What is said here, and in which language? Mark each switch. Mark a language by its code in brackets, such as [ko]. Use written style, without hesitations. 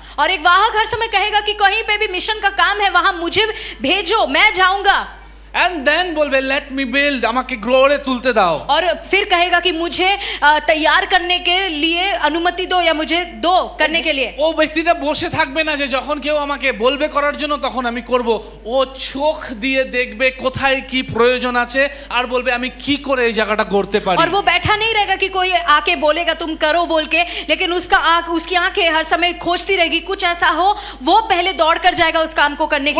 [hi] और एक वाहक हर समय कहेगा कि कहीं पे भी मिशन का काम है वहां मुझे भेजो, मैं जाऊंगा। [en] and then বলবে let me build, [bn] আমাকে গ্রোরে তুলতে দাও। [hi] और फिर कहेगा कि मुझे तैयार करने के लिए अनुमति दो या मुझे दो करने के लिए। [bn] ও ব্যক্তিটা বসে থাকবে না যে যখন কেউ আমাকে বলবে করার জন্য তখন আমি করব। ও চোখ দিয়ে দেখবে কোথায় কি প্রয়োজন আছে আর বলবে আমি কি করে এই জায়গাটা করতে পারি। [hi] और वो बैठा नहीं रहेगा कि कोई आके बोलेगा तुम करो बोल के, लेकिन उसकी आंखें हर समय खोजती रहेगी कुछ ऐसा हो, वो पहले दौड़ कर जाएगा उस काम को करने के